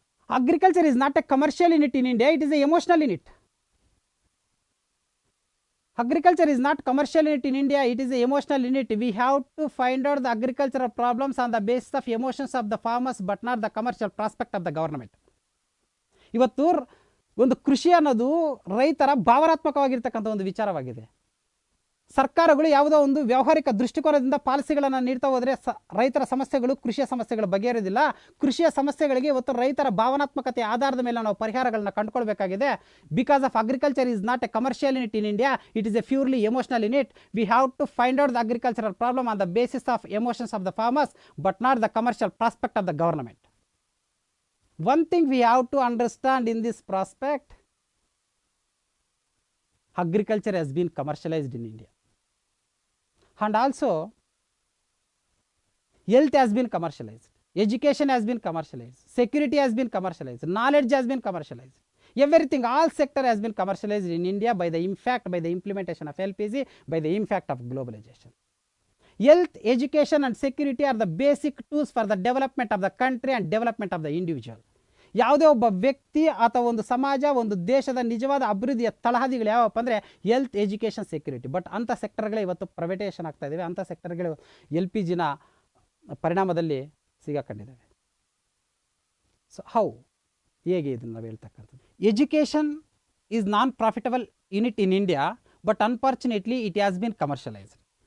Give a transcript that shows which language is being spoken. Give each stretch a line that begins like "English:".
English: Agriculture is not a commercial unit in India, it is an emotional unit. Agriculture is not commercial unit in India, it is an emotional unit. We have to find out the agricultural problems on the basis of emotions of the farmers, but not the commercial prospect of the government.
Kannada: ಇವತ್ತು ಒಂದು ಕೃಷಿ ಅನ್ನೋದು ರೈತರ ಭಾವನಾತ್ಮಕವಾಗಿರ್ತಕ್ಕಂಥ ಒಂದು ವಿಚಾರವಾಗಿದೆ. ಸರ್ಕಾರಗಳು ಯಾವುದೋ ಒಂದು ವ್ಯಾವಹಾರಿಕ ದೃಷ್ಟಿಕೋನದಿಂದ ಪಾಲಿಸಿಗಳನ್ನು ನೀಡ್ತಾ ಹೋದರೆ ರೈತರ ಸಮಸ್ಯೆಗಳು, ಕೃಷಿಯ ಸಮಸ್ಯೆಗಳು ಬಗೆಹರಿದಿಲ್ಲ. ಕೃಷಿಯ ಸಮಸ್ಯೆಗಳಿಗೆ ಇವತ್ತು ರೈತರ ಭಾವನಾತ್ಮಕತೆ ಆಧಾರದ ಮೇಲೆ ನಾವು ಪರಿಹಾರಗಳನ್ನು ಕಂಡುಕೊಳ್ಬೇಕಾಗಿದೆ.
English: Because of agriculture is not a commercial unit in India, it is a purely emotional unit. We have to find out the agricultural problem on the basis of emotions of the farmers, but not the commercial prospect of the government. One thing we have to understand in this prospect, agriculture has been commercialized in India. And also health has been commercialized, education has been commercialized, security has been commercialized, knowledge has been commercialized. Everything, all sector has been commercialized in India by the implementation of LPG, by the impact of globalization. Health, education and security are the basic tools for the development of the country and development of the individual.
Kannada: ಯಾವುದೇ ಒಬ್ಬ ವ್ಯಕ್ತಿ ಅಥವಾ ಒಂದು ಸಮಾಜ, ಒಂದು ದೇಶದ ನಿಜವಾದ ಅಭಿವೃದ್ಧಿಯ ತಳಹದಿಗಳು ಯಾವಪ್ಪ ಅಂದರೆ ಹೆಲ್ತ್, ಎಜುಕೇಷನ್, ಸೆಕ್ಯೂರಿಟಿ. ಬಟ್ ಅಂಥ ಸೆಕ್ಟರ್ಗಳೇ ಇವತ್ತು ಪ್ರೈವೇಟೇಷನ್ ಆಗ್ತಾ ಇದ್ದಾವೆ. ಅಂಥ ಸೆಕ್ಟರ್ಗಳು LPGನ ಪರಿಣಾಮದಲ್ಲಿ ಸಿಗಾಕೊಂಡಿದ್ದಾವೆ.
English: so
Kannada: ಹೇಗೆ ಇದನ್ನು ನಾವು ಹೇಳ್ತಕ್ಕಂಥದ್ದು?
English: Education is non profitable unit in India, but unfortunately it has been commercialized.